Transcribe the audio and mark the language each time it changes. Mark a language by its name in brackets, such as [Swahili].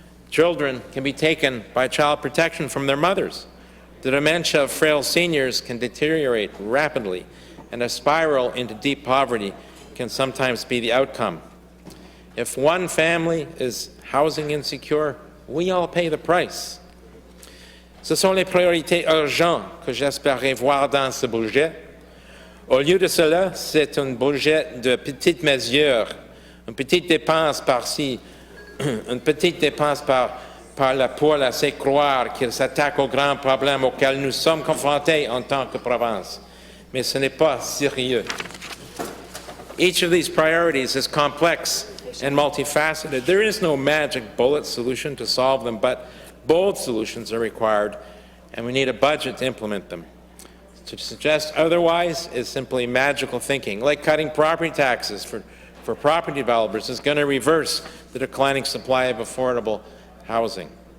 [English] Children can be taken by child protection from their mothers. The dementia of frail seniors can deteriorate rapidly, and a spiral into deep poverty can sometimes be the outcome. If one family is housing insecure, we all pay the price. [French] Ce sont les priorités urgentes que j'espérais voir dans ce budget. Au lieu de cela, c'est un budget de petites mesures, une petite dépense par-ci, une petite dépense par-là pour laisser croire qu'il s'attaque aux grands problèmes auxquels nous sommes confrontés en tant que province. Mais ce n'est pas sérieux. [English] Each of these priorities is complex and multifaceted. There is no magic bullet solution to solve them, but bold solutions are required, and we need a budget to implement them. To suggest otherwise is simply magical thinking, like cutting property taxes for property developers is going to reverse the declining supply of affordable housing.